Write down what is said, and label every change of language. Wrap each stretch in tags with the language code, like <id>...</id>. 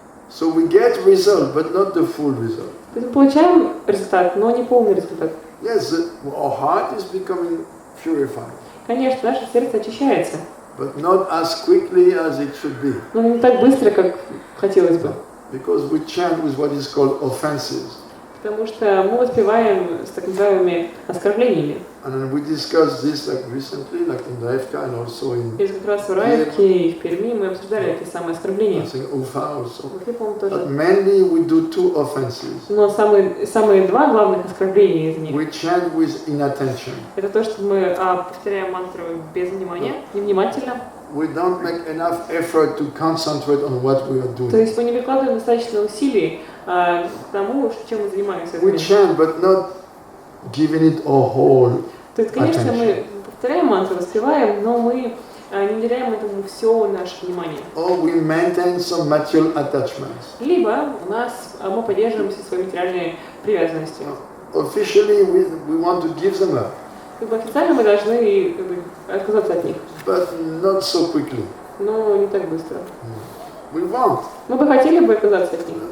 <en>So we get result, but not the full result.</en> <ru>Мы получаем результат, но не полный результат.</ru> <en>Yes, our heart is becoming purified.</en> <ru>Конечно, наше сердце очищается.</ru> <en>But not as quickly as it should be.</en> <ru>Но не так быстро, как хотелось бы.</ru> <en>Because we chant with what is called offenses.</en> <ru>Потому что мы воспеваем с так называемыми оскорблениями.</ru> <en>And we discussed this recently, like in Raevka and also in.</en> <ru>И как раз в Раевке и в Перми мы обсуждали эти самые оскорбления.</ru> <en>But mainly we do two offenses.</en> <ru>Но самые два главных оскорбления из них.</ru> <en>We chant with inattention.</en> <ru>Это то, что мы повторяем мантру без внимания, невнимательно.</ru> <en>We don't make enough effort to concentrate on what we are doing.</en> <ru>То есть мы не прикладываем достаточно усилий к тому, чем мы занимаемся.</ru> <en>We chant, but not giving it a whole.</en> <ru>То есть, конечно, мы повторяем мантру, воспеваем, но мы не уделяем этому все наше внимание.</ru> <en>Or we maintain some material attachments.</en> <ru>Либо мы поддерживаем все свои материальные привязанности.</ru> <en>Officially, we want to give them up.</en> <ru>Официально мы должны отказаться от них.</ru> <en>But not so quickly.</en> <ru>Но не так быстро.</ru> <en>We want.</en> <ru>Мы бы хотели бы отказаться от них.</ru>